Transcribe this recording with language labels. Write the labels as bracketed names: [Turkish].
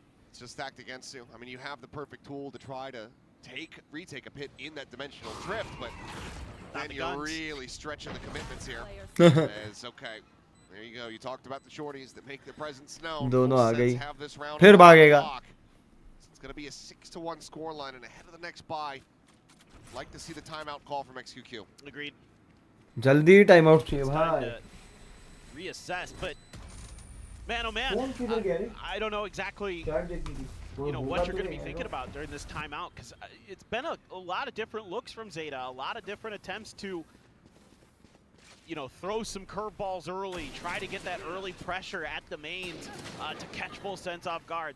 [English] It's just stacked against you. I mean, you have the perfect tool to try to retake a pit in that dimensional drift, but then you're really stretching the commitments here. It's okay. There you go. You talked about the shorties that make their presence known. [Hindi] दोनों आ गई. [English] Have this round [Hindi] फिर भागेगा. [English] It's going to be a 6-1 scoreline and ahead of the next bye. Like to see the timeout call from XQQ. Agreed. [Hindi] जल्दी time out चाहिए भाई. [English] Reassess, but man, oh man, I don't know exactly. You know what you're going to be thinking about during this timeout, because it's been a lot of different looks from ZETA, a lot of different attempts to, you know, throw some curveballs early, try to get that early pressure at the mains to catch full sense off guard.